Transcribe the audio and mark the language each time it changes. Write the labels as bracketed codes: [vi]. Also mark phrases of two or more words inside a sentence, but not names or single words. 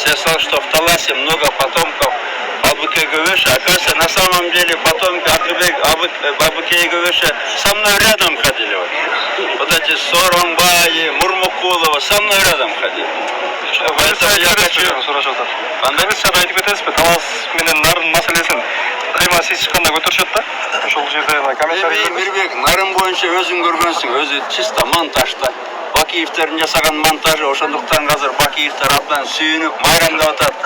[ru] Я сказал, что в Таласе много потомков Абыке Гөвеша. Оказывается, на самом деле потомки Абыке Гөвеша со мной рядом ходили. Вот эти Соромбаи, Мурмукулова со мной рядом ходили. Поэтому я хочу... [ky] Талас менен нарын маселесин кайма сиз чыкканда көтөрүшөт да. Ошол жерде комментарий. Мирбек, нарын боюнча өзүң көргөнсүң, өзү чисто монтажда. Бакиевтердин жасаган монтажы, ошондуктан азыр Бакиевтер абдан сүйүнүп, майрамдап атат.